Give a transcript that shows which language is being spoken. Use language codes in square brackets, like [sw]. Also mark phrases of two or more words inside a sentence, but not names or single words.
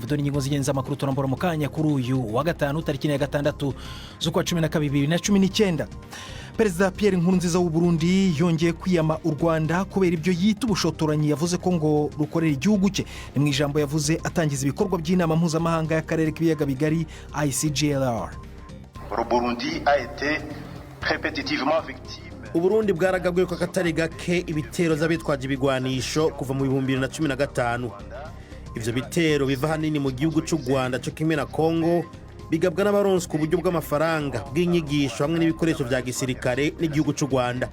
[rw] Dore ingingo zigenza amakuru turambura mu kanya kuri uyu wa gatanu tariki ya 6 z'ukwa 12 2019. Perezida Nkurunziza w'Uburundi yongeye kwiyama u Rwanda kubera ibyo yita ubushotoranyi, yavuze ko ngo rukorera igihugu cye. Ni mu ijambo yavuze atangiza ibikorwa by'inama mpuzamahanga y'akarere k'ibiyaga bigari ICGLR. [fr] Burundi a été répétitivement victime. [rn] Uburundi bwaragabwe ko katari gake ibitero z'abitwaje ibigwanisho kuva mu 2015. Ivyo bitero biva hanini mu gihugu cy'u Rwanda cyo kimwe na Kongo, bigabwa n'abaronswe uburyo bw'amafaranga bw'inyigisho hamwe n'ibikoresho bya gisirikare n'igihugu cy'u Rwanda.